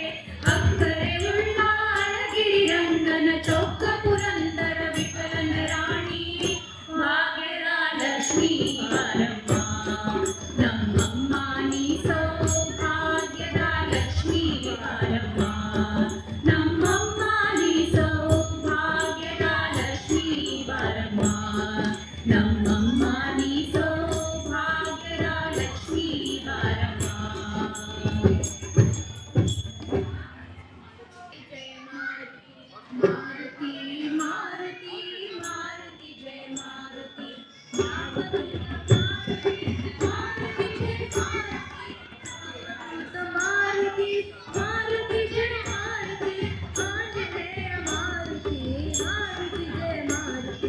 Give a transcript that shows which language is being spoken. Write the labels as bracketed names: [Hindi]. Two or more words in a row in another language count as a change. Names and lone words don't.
[Kannada] ಅಕ್ಕರೆ ಉಲ್ಲಾಳ ಗಿರಿರಂಗನ ಚೊಕ್ಕ ಪುರಂದರ ವಿಠಲನ ರಾಣಿ ಭಾಗ್ಯಲಕ್ಷ್ಮೀ ಬಾರಮ್ಮ नಮ್ಮಮ್ಮ ನೀ ಸೌಭಾಗ್ಯದ ಲಕ್ಷ್ಮೀ ಬಾರಮ್ಮ ನಮ್ಮಮ್ಮ ನೀ ಸೌಭಾಗ್ಯದ ಲಕ್ಷ್ಮೀ ಬಾರಮ್ಮ ನಮ್ಮಮ್ಮ ನೀ ಸೌಭಾಗ್ಯದ ಲಕ್ಷ್ಮೀ ಬಾರಮ್ಮ [Marathi] जय मारुती मारुती मारुती जय मारुती मारुती मारुती मारुती जय मारुती आंजनेय मारुती मारुती जय मारुती